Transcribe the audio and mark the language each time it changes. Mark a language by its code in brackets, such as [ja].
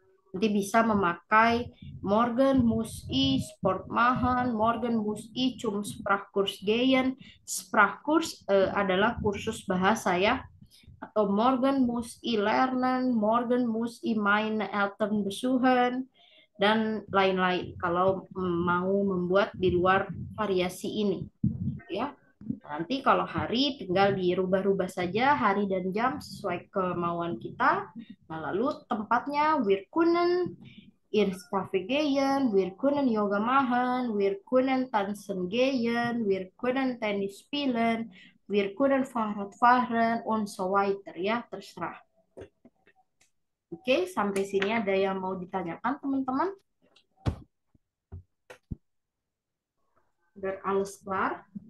[id] Nanti bisa memakai [de] morgen muss ich Sport machen, morgen muss ich zum Sprachkurs gehen. [id] Sprachkurs adalah kursus bahasa ya. Atau [de] morgen muss ich lernen, morgen muss ich meine Eltern besuchen, [id] dan lain-lain. Kalau mau membuat di luar variasi ini, ya. Nanti kalau hari tinggal dirubah-rubah saja hari dan jam sesuai kemauan kita. Nah, lalu tempatnya [de] wir kunnen ins Café gehen, wir können Yoga machen, wir können tanzen gehen, wir können Tennis spielen, wir können Fahrrad fahren, und so weiter [id] ya, terserah. Oke, sampai sini ada yang mau ditanyakan teman-teman? Udah [de] alles klar?